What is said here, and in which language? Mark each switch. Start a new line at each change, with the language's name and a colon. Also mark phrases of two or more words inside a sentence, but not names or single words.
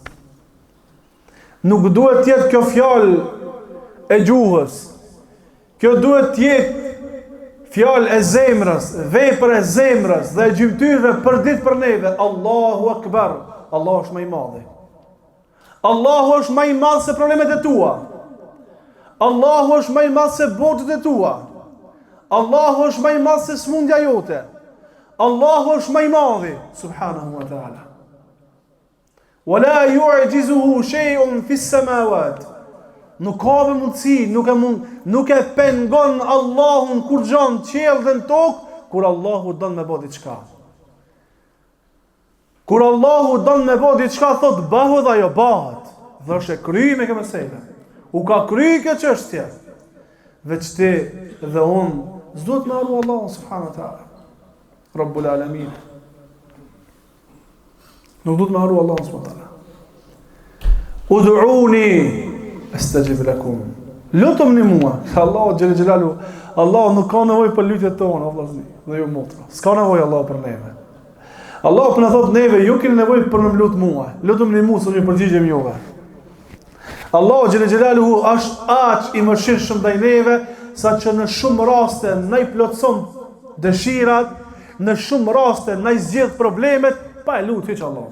Albanian: Nuk duhet tjetë kjo fjalë e gjuhës, kjo duhet tjetë fjalë e zemrës, vepër e zemrës dhe e gjymtyrëve për ditë për neve.
Arabic: الله أكبر,
Albanian: Allahu është më i madhi. Allahu është më i madh se problemet e tua. Allahu është më i madh se borxhet e tua. Allahu është më i madh se smundja jote. Allahu është më i madhi
Arabic: سبحانه وتعالى. ولا يعجزه شيء في السماوات.
Albanian: Nuk ka mundësi, nuk e pengon Allahun kur gjon qiell dhe në tokë, kur Allahu don me bë diçka. Kur Allahu don me bë diçka, thot bëhu dhe ajo bëhet. Dhe është e kry me këtë meselë. U ka kry kjo çështje. Veç ti dhe unë s'duhet me harru Allahun
Arabic: سبحانه وتعالى. رب العالمين.
Albanian: Nuk duhet me harru Allahun
Arabic: سبحانه وتعالى. ادعوني أستجب لكم.
Albanian: Lutuni mua. Allahu xhel xhelalu, Allahu nuk ka nevojë për lutjet tona, vëllazni, dhe ju motra. S'ka nevojë Allahu për neve. Allahu po na thot neve, ju keni nevojë për më lut mua. Lutuni mua se ju përgjigjem juve. Allahu xhel xhelalu është aq i mëshirshëm ndaj neve, sa që në shumë raste ne i plotson dëshirat në shumë raste na i zgjedh problemet pa e lutur hiç Allahun.